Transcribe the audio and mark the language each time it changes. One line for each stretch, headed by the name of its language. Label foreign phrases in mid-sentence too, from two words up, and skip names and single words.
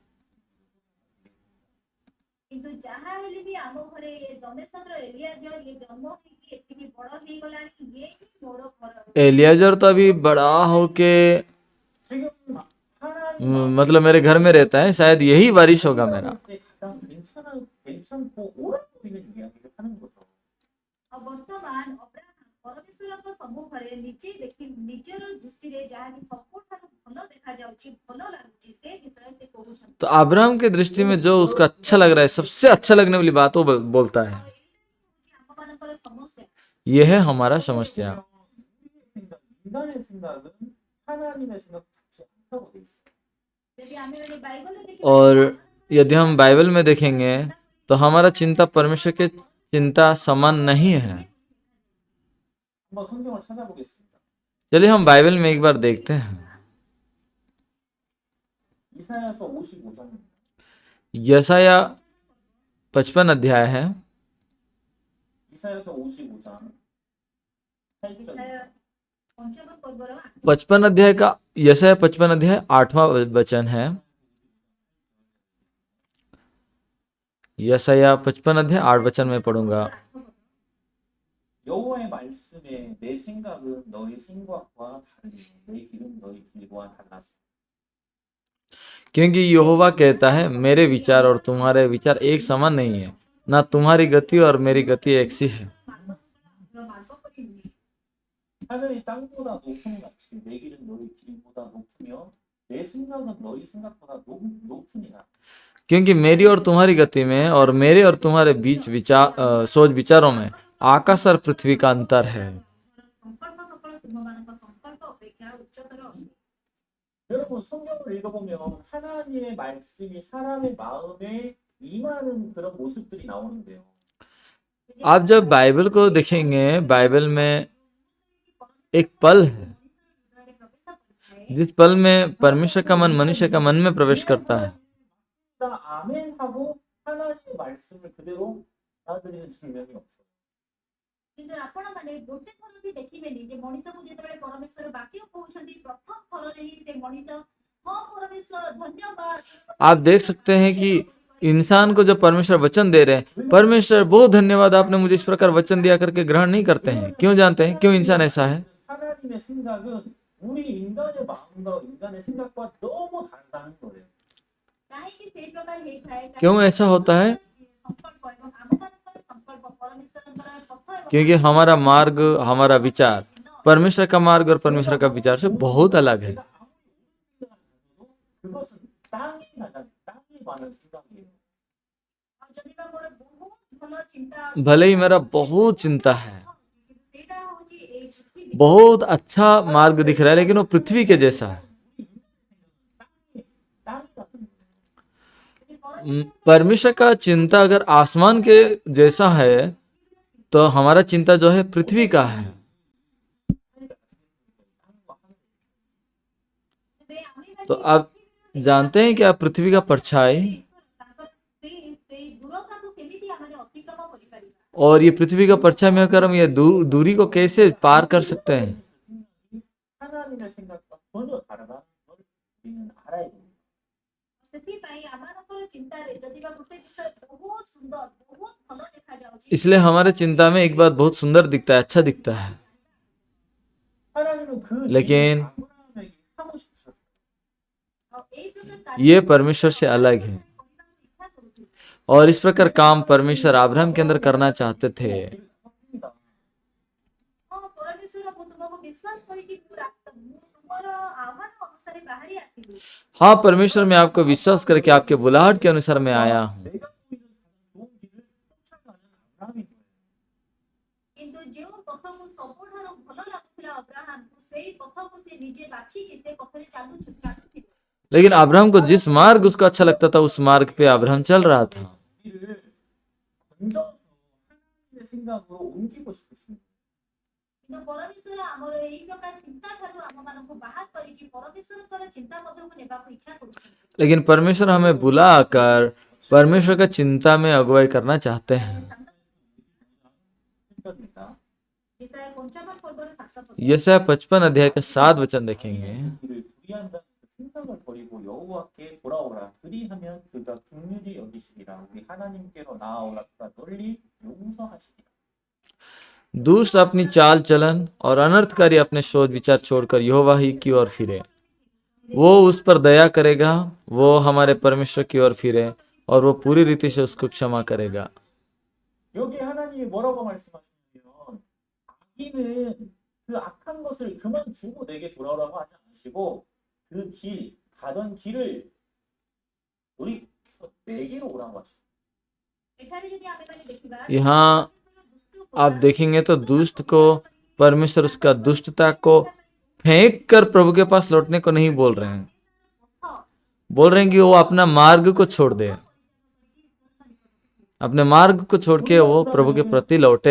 Odia: କିନ୍ତୁ ଯାହା ହେଲେ ବି ଆମ ଘରେ ଏ ଦମେଶର ଏଲିଆଜର ଇଏ ଜନ୍ମ ହେଇକି ଏତିକି ବଡ ହେଇଗଲାଣି, ଇଏ ହିଁ ମୋର ଘର।
Hindi: एलियाजर तो अभी बड़ा होके
Korean: 지금 하나님
Hindi: मतलब मेरे घर में रहता है, शायद यही बारिश होगा मेरा।
Korean: 때 가장 괜찮고 옳아 보이는 이야기를 하는 거죠.
Odia: ଆଉ ବର୍ତ୍ତମାନ ଅବ୍ରାହମ ପରମେଶ୍ୱରଙ୍କ ସମ୍ମୁଖରେ ନିଜେ ଦେଖି ନିଜର ଦୃଷ୍ଟିରେ ଯାହାକି ସବୁଠାରୁ ଭଲ ଦେଖାଯାଉଛି, ଭଲ ଲାଗୁଛି, ସେ ବିଷୟ ସେ କହୁଛନ୍ତି।
Hindi: तो अब्राहम की दृष्टि में जो उसको अच्छा लग रहा है, सबसे अच्छा लगने वाली बात वो बोलता है।
Odia: ଆଉ ଏଇଟା ହେଉଛି ଆମମାନଙ୍କର ସମସ୍ୟା।
Hindi: यह है हमारा समस्या।
Korean: 인간의 생각은 하나님의 생각 같지 않다고 돼 있어요.
Odia: ଯଦି ଆମେମାନେ ବାଇବଲରେ ଦେଖିବା,
Hindi: और यदि हम बाइबल में देखेंगे तो हमारा चिंता परमेश्वर के चिंता समान नहीं है।
Korean: 한번 성경을 찾아보겠습니다.
Hindi: चलिए हम बाइबल में एक बार देखते हैं।
Korean: 이사야서 55장입니다.
Hindi: यशाया 55 अध्याय है।
Korean: 이사야서 55장 8절.
Odia: ପଞ୍ଚମ ପର୍ବର
Hindi: 55 अध्याय का यशाया 55 अध्याय 8वां वचन है। यशाया 55 अध्याय 8 वचन में पढ़ूंगा।
Korean: 여호와의 말씀에 내 생각은 너희 생각과 다르니 내 길은 너희 길과 달라서.
Hindi: क्योंकि यहोवा कहता है, मेरे विचार और तुम्हारे विचार एक समान नहीं है, ना तुम्हारी गति और मेरी गति एक सी है।
Odia: ମାର୍ଗପରି ନୁହେଁ।
Korean: 하늘이 땅보다 높은 같이 내 길은 너희 길보다 높으며 내 생각은 너희 생각보다 높으니라.
Hindi: क्योंकि मेरी और तुम्हारी गति में और मेरे और तुम्हारे बीच सोच विचारों में आकाश और पृथ्वी का अंतर है।
Odia: ସଂକଳ୍ପ ସକଳ ତୁମମାନଙ୍କ ସଂକଳ୍ପ ଅପେକ୍ଷା ଉଚ୍ଚତର ଅଟେ।
Korean: 여러분 성경을 읽어보면 하나님의 말씀이 사람의 마음에 임하는 그런 모습들이 나오는데요.
Hindi: आप जब बाइबल को देखेंगे, बाइबल में एक पल है जिस पल में परमेश्वर का मन मनुष्य का मन में प्रवेश करता है।
Korean: 아멘 하고 하나님의 말씀을 그대로 받아들이는 증명이 없어요.
Odia: କିନ୍ତୁ ଆପଣମାନେ ଗୋଟେ ଥର ବି ଦେଖିବେନି ଯେ ମଣିଷକୁ ଯେତେବେଳେ ପରମେଶ୍ୱର ବାକ୍ୟ କହୁଛନ୍ତି, ପ୍ରଥମ ଥରରେ ହିଁ ସେ ମଣିଷ ହଁ ପରମେଶ୍ୱର ଧନ୍ୟବାଦ।
Hindi: आप देख सकते हैं कि इंसान को जब परमेश्वर वचन दे रहे हैं, परमेश्वर बहुत धन्यवाद आपने मुझे इस प्रकार वचन दिया करके ग्रहण नहीं करते हैं। क्यों जानते हैं क्यों इंसान ऐसा है?
Korean: 하나님의 생각은 우리 인간의 마음과 인간의 생각과 너무 다르다는 거예요.
Odia: କାହିଁକି ସେଇ ପ୍ରକାର ହେଇଥାଏ?
Hindi: क्यों ऐसा होता है?
Odia: ସଂକଳ୍ପ ଏବଂ ଆମମାନଙ୍କର ସଂକଳ୍ପ ପରମେଶ୍ୱରଙ୍କର ପଥ ଏବଂ
Hindi: क्योंकि हमारा मार्ग, हमारा विचार परमेश्वर का मार्ग और परमेश्वर का विचार से बहुत अलग है।
Korean: 그것은 땅에 관한 생각이에요.
Odia: ଯଦି ବା ମୋର ବହୁତ ଭଲ ଚିନ୍ତା
Hindi: भले ही मेरा बहुत चिंता है,
Odia: ସେଇଟା ହଉଛି ଏଇ ପୃଥିବୀ।
Hindi: बहुत अच्छा मार्ग दिख रहा है, लेकिन वो पृथ्वी के जैसा है।
Korean: 땅이 같은 거예요.
Odia: ଯଦି
Hindi: परमेश्वर का चिंता अगर आसमान के जैसा है तो हमारा चिंता जो है पृथ्वी का है। तो आप जानते हैं कि आप पृथ्वी का परछाई और ये पृथ्वी का परछाई में होकर हम ये दूरी को कैसे पार कर सकते हैं?
Korean: 하나님의 생각과 전혀 다르다는 걸 우리는 알아야 됩니다.
Odia: ସେଥିପାଇଁ ଆମମାନଙ୍କର ଚିନ୍ତାରେ ଯଦି ବା ଗୋଟେ ବିଷୟ ବହୁତ ସୁନ୍ଦର, ବହୁତ ଭଲ ଦେଖାଯାଉଛି,
Hindi: इसलिए हमारे चिंता में एक बात बहुत सुंदर दिखता है, अच्छा दिखता है,
Korean: 하나님은 그
Hindi: लेकिन
Korean: 일을 아브라함에게 하고 싶으셨어요.
Odia: ଆଉ ଏଇ ପ୍ରକାର
Hindi: ये परमेश्वर से अलग है।
Odia: କରିବାକୁ ଇଚ୍ଛା କରୁଥିଲେ।
Hindi: और इस प्रकार काम परमेश्वर अब्राहम के अंदर करना चाहते थे।
Odia: ହଁ ପରମେଶ୍ୱର, ମୁଁ ତୁମକୁ ବିଶ୍ୱାସ କରିକି ମୁଁ ତୁମର ଆହ୍ୱାନ ଅନୁସାରେ ବାହାରି ଆସିଲି।
Hindi: हाँ परमेश्वर, मैं आपको विश्वास करके आपके बुलाहट के अनुसार मैं आया हूँ।
Korean: 내가 보이는 가장 좋은 길을 쫓아가는 아브라함인 거예요.
Odia: କିନ୍ତୁ ଯେଉଁ ପଥକୁ ସବୁଠାରୁ ଭଲ ଲାଗୁଥିଲା ଅବ୍ରାହାମକୁ, ସେଇ ପଥକୁ ସେ ନିଜେ ବାଛିକି ସେ ପଥରେ ଚାଲୁଥିଲେ।
Hindi: लेकिन अब्राहम को जिस मार्ग उसको अच्छा लगता था उस मार्ग पे अब्राहम चल रहा था।
Korean: 길을 건져서 하나님의 생각으로 옮기고 싶으신 거예요.
Odia: କିନ୍ତୁ ପରମେଶ୍ୱର ଆମର ଏଇ ପ୍ରକାର ଚିନ୍ତା ଠାରୁ ଆମମାନଙ୍କୁ ବାହାର କରିକି ପରମେଶ୍ୱରଙ୍କର ଚିନ୍ତା ମଧ୍ୟକୁ ନେବାକୁ ଇଚ୍ଛା କରୁଛନ୍ତି।
Hindi: लेकिन परमेश्वर हमें बुलाकर परमेश्वर का चिंता में अगुवाई करना चाहते हैं।
Odia: ଇସାୟା 55 ପର୍ବର 7 ପଦ।
Hindi: यशायाह 55 अध्याय का 7 वचन देखेंगे।
Korean: 우리를 불의한 자 생각을 버리고 여호와께 돌아오라. 그리하면 그가 긍휼히 여기시리라. 우리 하나님께로 나아오라. 그가 널리 용서하시리라.
Hindi: दुष्ट अपनी चाल चलन और अनर्थकारी अपने सोच विचार छोड़कर यहोवा ही की ओर फिरे, वो उस पर दया करेगा। वो हमारे परमेश्वर की ओर फिरे और वो पूरी रीति से उसको क्षमा करेगा।
Korean: 여기 하나님이 뭐라고 말씀하시냐면 악인은 그 악한 것을 그만두고 내게 돌아오라고 하지 않으시고 그 길, 가던 길을 우리 내게로 오라고 하시고
Odia: ଏଠାରେ ଯଦି ଆମେମାନେ ଦେଖିବା
Hindi: यहाँ आप देखेंगे तो दुष्ट को परमेश्वर उसका दुष्टता को फेंक कर प्रभु के पास लौटने को नहीं बोल रहे हैं, बोल रहे हैं कि वो अपना मार्ग को छोड़ दे, अपने मार्ग को छोड़ के वो प्रभु के प्रति लौटे।